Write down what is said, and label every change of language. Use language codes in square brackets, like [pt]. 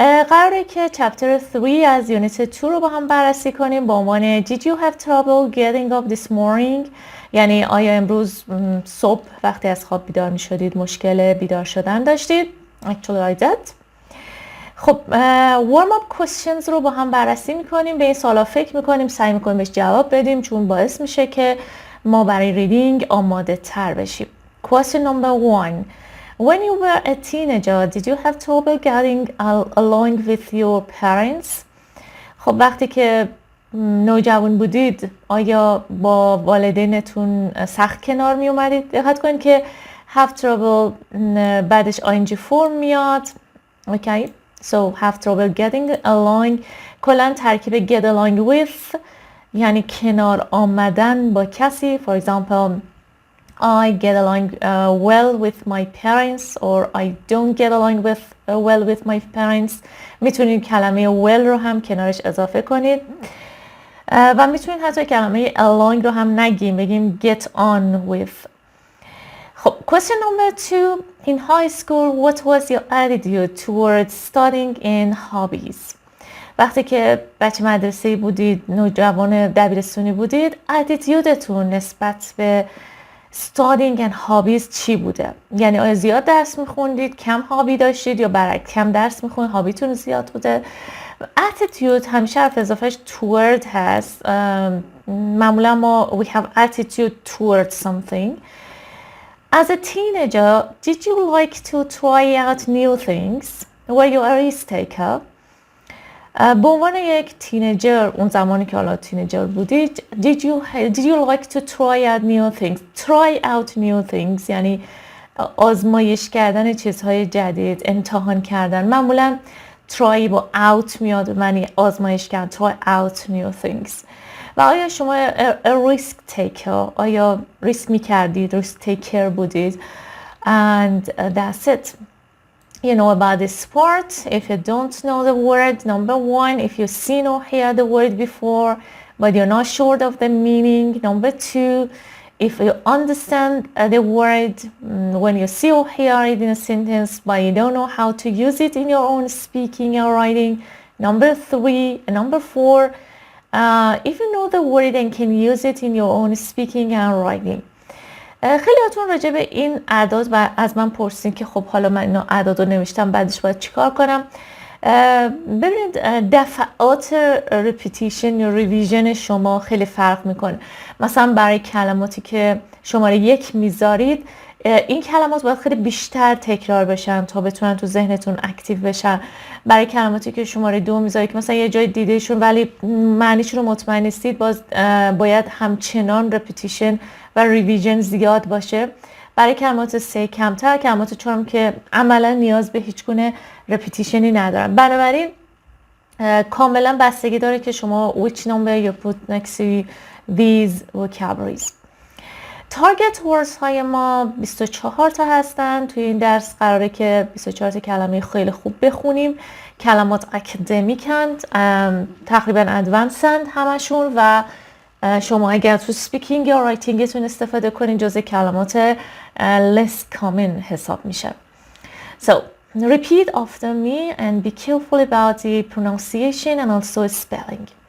[fa] قراره که چپتر 3 از یونیت 2 رو با هم بررسی کنیم با عنوان [en] Did you have trouble getting up this morning؟ [fa] یعنی آیا امروز صبح وقتی از خواب بیدار می شدید مشکل بیدار شدن داشتید؟ [en] Actually I did. [fa] خب warm up questions رو با هم بررسی می کنیم. به این سوالا فکر می کنیم، سعی می کنیم بهش جواب بدیم چون باعث میشه که ما برای ریدینگ آماده تر بشیم. [en] Question number 1. When you were a teenager, did you have trouble getting along with your parents? [fa] خب وقتی که نوجوان بودید آیا با والدینتون سخت کنار می اومدید؟ دقت کنید که have trouble بعدش ing form میاد. [en] Okay. So have trouble getting along [fa] کلا ترکیب [en] get along with [fa] یعنی کنار آمدن با کسی. [en] For example, I get along well with my parents or I don't get along well with my parents. [fa] میتونید کلمه well رو هم کنارش اضافه کنید و میتونید حتی کلمه along رو هم نگیم، بگیم get on with. [en] خب question number 2. In high school, what was your attitude towards studying and hobbies? [fa] وقتی که بچه مدرسه‌ای بودید، نوجوان دبیرستانی بودید، اتیتیودتون نسبت به [en] studying and hobbies [fa] چی بوده؟ یعنی آیا زیاد درس میخوندید، کم هابی داشتید یا برعکس کم درس میخوندید هابیتون زیاد بوده؟ attitude همیشه حرف اضافهش toward هست. معمولا ما [en] we have attitude towards something. As a teenager, did you like to try out new things? Were you a risk taker? [fa] به عنوان یک تینیجر، اون زمانی که حالا تینیجر بودید، [en] did you like to try out new things? [fa] Try out new things یعنی آزمایش کردن چیزهای جدید، امتحان کردن. معمولا try با out میاد، معنی آزمایش کردن. Try out new things. و آیا شما risk taker، آیا ریسک میکردید، risk taker بودید؟ [en] And that's it. You know about this part. If you don't know the word, number 1, if you've seen or heard the word before but you're not sure of the meaning. Number 2, if you understand the word when you see or hear it in a sentence but you don't know how to use it in your own speaking or writing. Number 3, number 4, if you know the word and can use it in your own speaking and writing. [fa] خیلیاتون راجع به این اعداد و از من پرسین که خب حالا من اینا اعداد رو نوشتم بعدش باید چیکار کنم. ببینید دفعات repetition یا revision شما خیلی فرق میکنه. مثلا برای کلماتی که شماره 1 میذارید این کلمات باید خیلی بیشتر تکرار بشن تا بتونن تو ذهنتون اکتیو بشن. برای کلماتی که شماره 2 میذارید که مثلا یه جای دیدهشون ولی معنیشون رو مطمئن نیستید باید همچنان repetition و ریویژن زیاد باشه. برای کلمات 3 کمتر، کلمات 4 که عملا نیاز به هیچ گونه رپیتیشنی ندارن. بنابراین کاملا بستگی داره که شما [en] which number you put next to these vocabularies. [fa] تارگت ورز های ما 24 تا هستن. توی این درس قراره که 24 تا کلمه خیلی خوب بخونیم. کلمات اکادمیکند، تقریبا ادوانسند همشون و شما اگر تو سپیکینگ یا رایتینگتون استفاده کنین جزء کلمات less common حساب میشه. [en] So repeat after me and be careful about the pronunciation and also spelling.